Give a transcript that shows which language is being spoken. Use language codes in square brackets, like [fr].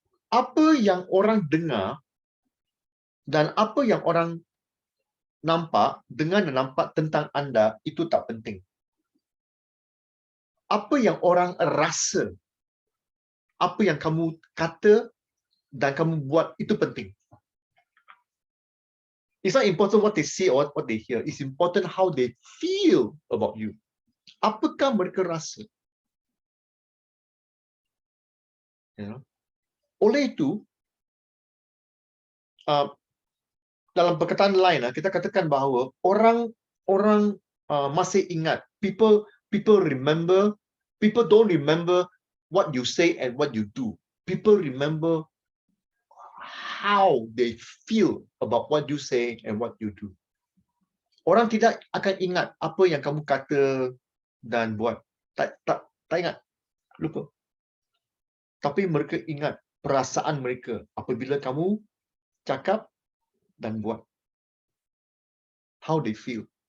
[ms] Apa yang orang dengar dan apa yang orang nampak, dengar dan nampak tentang anda, itu tak penting. Apa yang orang rasa, apa yang kamu kata dan kamu buat, itu penting. [en] It's not important what they see or what they hear. It's important how they feel about you. [ms] Apakah mereka rasa? Ya. Oleh itu, dalam perkataan lain, kita katakan bahawa orang masih ingat. [en] People remember. People don't remember what you say and what you do. People remember how they feel about what you say and what you do. [ms] Orang tidak akan ingat apa yang kamu kata dan buat. Tak ingat. Lupa. Tapi mereka ingat perasaan mereka apabila kamu cakap dan buat. [en] How they feel.